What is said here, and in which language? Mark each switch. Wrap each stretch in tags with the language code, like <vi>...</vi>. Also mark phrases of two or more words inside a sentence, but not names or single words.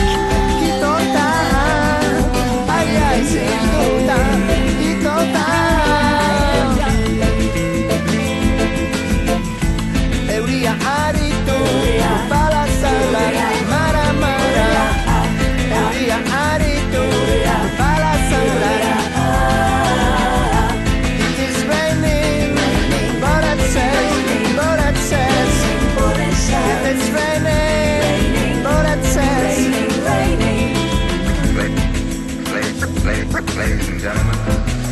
<eu>Itota, ai zinduta. Itota, euria aritu, bala zala, mara mara. Euria aritu, bala zala.</eu> <en>It is raining, but it says. It is raining, but it says. Ladies and gentlemen,</en>